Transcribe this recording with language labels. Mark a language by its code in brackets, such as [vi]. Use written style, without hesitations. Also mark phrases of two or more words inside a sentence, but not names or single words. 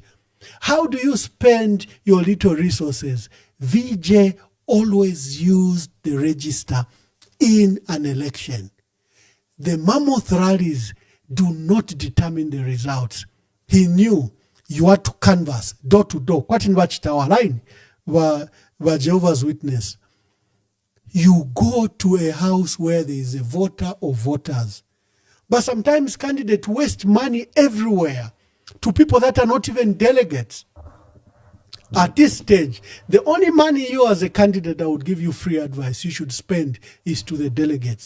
[en] How do you spend your little resources? VJ always used the register in an election. The mammoth rallies do not determine the results. He knew you had to canvass door to door. [bem] Kwati nibachitawa line wa Jehovah's Witness. [en] You go to a house where there is a voter or voters. But sometimes candidates waste money everywhere to people that are not even delegates. At this stage, the only money you as a candidate that would give you free advice you should spend is to the delegates.